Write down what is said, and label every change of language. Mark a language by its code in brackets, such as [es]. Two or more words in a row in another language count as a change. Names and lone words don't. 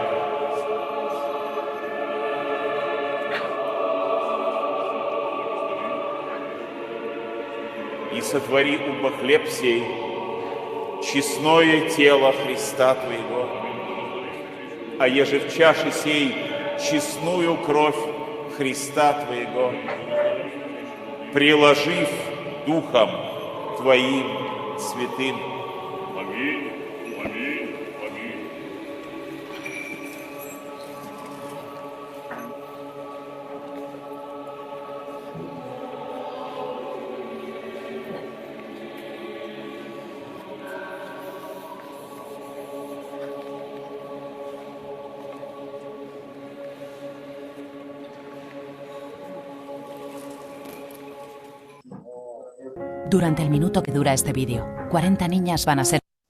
[cu] И сотвори убо хлеб сей, честное тело Христа Твоего, а еже в чаше сей честную кровь Христа Твоего, приложив Духом Твоим святым. Аминь, аминь, аминь. [es] Durante el minuto que dura este vídeo, 40 niñas van a ser